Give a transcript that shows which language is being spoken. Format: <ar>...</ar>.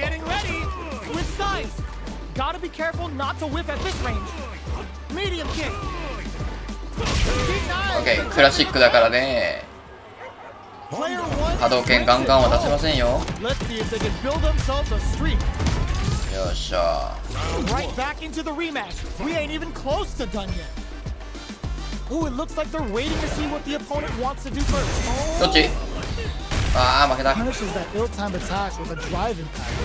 <en>Getting ready with size. Gotta be careful not to whiff at this range. Medium kick.</en> <ja>OK クラシックだからね。波動拳ガンガンは出せませんよ。</ja> <en>Let's see if they can build themselves a streak.</en> <ja>よっしゃ。</ja> <en>Right back into the rematch. We ain't even close to done yet. Ooh, it looks like they're waiting to see what the opponent wants to do first.</en> <ja>どっち？ああ負けた。</ja> <en>Punishes that ill-timed attack with a drive impact.</en>